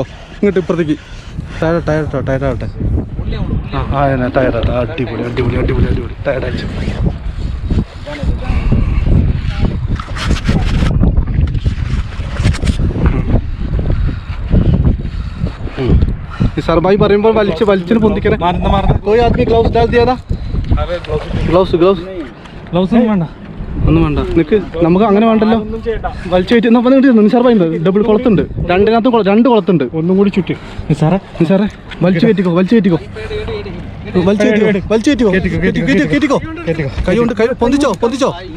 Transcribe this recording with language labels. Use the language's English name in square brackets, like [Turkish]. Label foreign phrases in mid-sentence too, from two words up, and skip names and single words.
[Malayalam] ഇങ്ങോട്ട് ഇപ്പുറത്തേക്ക് ടയറാവട്ടെ. ടയറാട്ടെ. അടിപൊളി ടയറടിച്ചു. सरबाई പറയുമ്പോൾ വലിച്ചിട്ട് പൊന്തിക്കണേ. [Hindi] कोई आदमी ग्लव्स डाल दिया था? [Malayalam] ग्लव्स ഒന്നും വേണ്ട. നിനക്ക് നമുക്ക് അങ്ങനെ വേണ്ടല്ലോ. വലിച്ചു കയറ്റി നിസാർബായി ഡബിൾ കുളത്തുണ്ട്. 2 കുളത്തുണ്ട്. ഒന്നും കൂടി ചുറ്റി നിസാറേ വലിച്ചു കയറ്റിക്കോ. കൈ കൊണ്ട് പൊന്തിച്ചോ.